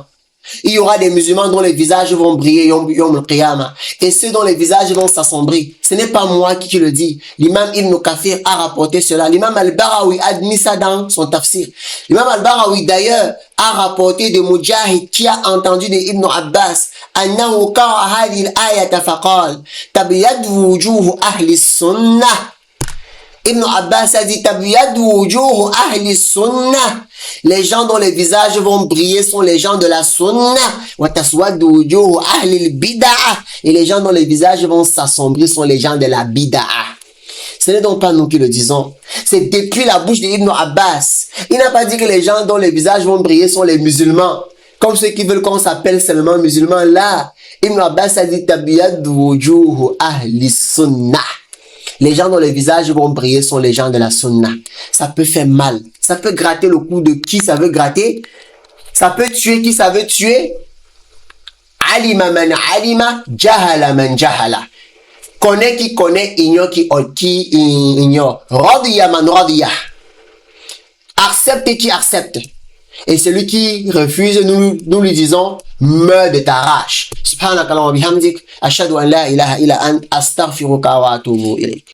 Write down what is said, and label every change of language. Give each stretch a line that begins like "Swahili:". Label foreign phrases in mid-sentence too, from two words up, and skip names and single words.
French: Il y aura des musulmans dont les visages vont briller
Arabic: يوم القيامة,
French: et ceux dont les visages vont s'assombrir. Ce n'est pas moi qui le dis. L'imam Ibn Kathir a rapporté cela. L'imam Al-Barawi a admis ça dans son tafsir. L'imam Al-Barawi d'ailleurs a rapporté de Mujahid qui a entendu de Ibn Abbas
Arabic: أنه قرأ هذه الآية فقال تبيض وجوه أهل سنة.
French: Ibn Abbas a dit
Arabic: تبيض وجوه أهل سنة.
French: Les gens dont les visages vont briller sont les gens de la sunna.
Arabic: وتسود وجوه أهل البدعة.
French: Et les gens dont les visages vont s'assombrir sont les gens de la bid'ah. Ce n'est donc pas nous qui le disons. C'est depuis la bouche d'Ibn Abbas. Il n'a pas dit que les gens dont les visages vont briller sont les musulmans. Comme ceux qui veulent qu'on s'appelle seulement musulmans. Là, Ibn Abbas a dit
Arabic: تبيض وجوه أهل سنة.
French: Les gens dont les visages vont briller sont les gens de la sunna. Ça peut faire mal. Ça peut gratter le cou de qui ça veut gratter. Ça peut tuer qui ça veut tuer.
Arabic: علم من علم جهل من جهل.
French: Connaît qui connaît, ignore qui ignore.
Arabic: رضي من رضي.
French: Accepte qui accepte. Et celui qui refuse, nous lui disons, meurs de ta rage.
Arabic: سبحانك اللهم وبحمدك أشهد أن لا إله إلا أنت أستغفرك وأتوب إليك.